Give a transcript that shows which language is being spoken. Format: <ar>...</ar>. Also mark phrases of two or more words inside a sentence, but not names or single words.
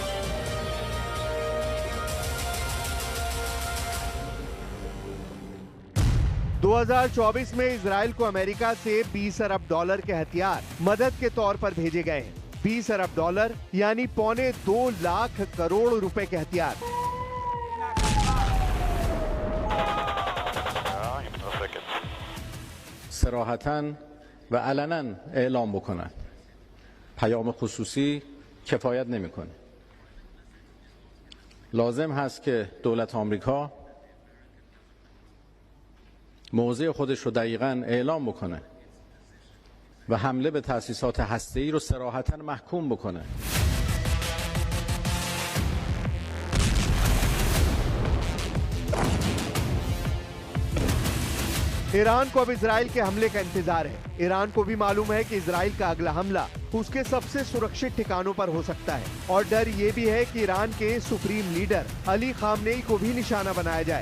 <hi>$2024 2024 में इजराइल को अमेरिका से $20 अरब के हथियार मदद के तौर पर भेजे गए हैं। $20 अरब यानी $2.25 लाख करोड़ रुपए के हथियार।</hi> <fa>صراحتاً و علناً اعلام بکنن. پیام خصوصی کفایت نمیکنه. لازم هست که دولت آمریکا موضع خودش رو دقیقاً اعلام بکنه و حمله به تأسیسات هسته‌ای رو صراحتاً محکوم بکنه.</fa> <hi>ईरान को अब इजराइल के हमले का इंतजार है। ईरान को भी मालूम है कि इजराइल का अगला हमला उसके सबसे सुरक्षित ठिकानों पर हो सकता है, और डर ये भी है कि ईरान के</hi> <en>supreme leader</en> <hi>अली खामनेई को भी निशाना बनाया जाए।</hi>